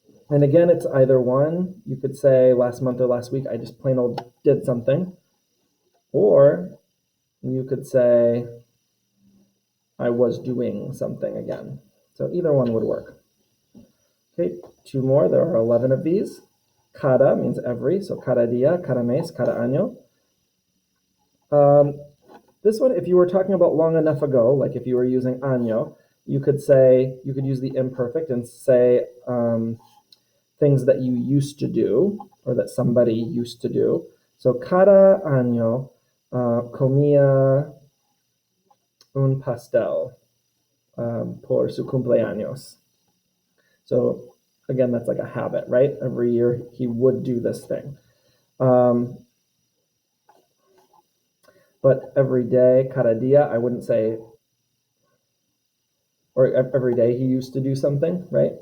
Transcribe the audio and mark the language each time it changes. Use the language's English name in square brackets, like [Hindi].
[English] And again, it's either one. You could say last month or last week, I just plain old did something. Or you could say I was doing something again. So either one would work. Okay, 2 more. There are 11 of these. Cada means every, so [Spanish] cada día, cada mes, cada año. [English] This one, if you were talking about long enough ago, like if you were using año, you could use the imperfect and say things that you used to do, or that somebody used to do. [Spanish] So cada año comía un pastel por su cumpleaños. [English] So again, that's like a habit, right? Every year he would do this thing. But every day, [Spanish] cada día, [English] I wouldn't say, or every day he used to do something, right?